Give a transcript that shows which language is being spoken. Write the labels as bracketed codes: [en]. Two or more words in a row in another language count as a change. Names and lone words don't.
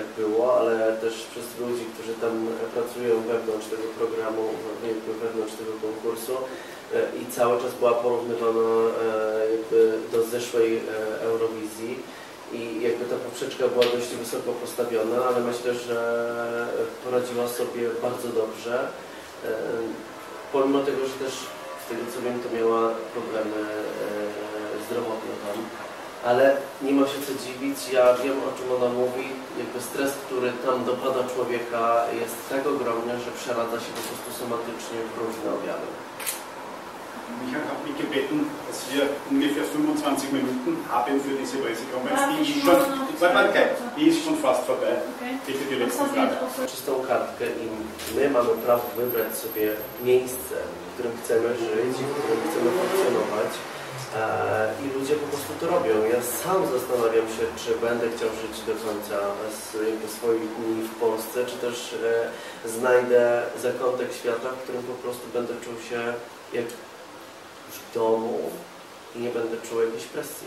[pl] było, ale też przez ludzi, którzy tam pracują wewnątrz tego programu, wewnątrz tego konkursu i cały czas była porównywana jakby do zeszłej Eurowizji i jakby ta poprzeczka była dość wysoko postawiona, ale myślę, że poradziła sobie bardzo dobrze, pomimo tego, że też z tego co wiem, to miała problemy zdrowotne tam. Ale nie ma się co dziwić, ja wiem, o czym ona mówi. Jakby stres, który tam dopada człowieka, jest tak ogromny, że przeradza się po prostu somatycznie w różne objawy. [de] Michael hat mich gebeten, dass wir ungefähr 25 Minuten haben für diese Pressekonferenz. Die ist schon fast vorbei. Bitte die letzte Frage. [pl] Czystą kartkę i my mamy prawo wybrać sobie miejsce, w którym chcemy żyć, w którym chcemy funkcjonować. I ludzie po prostu to robią. Ja sam zastanawiam się, czy będę chciał żyć do końca swoich dni w Polsce, czy też znajdę zakątek świata, w którym po prostu będę czuł się jak w domu i nie będę czuł jakiejś presji.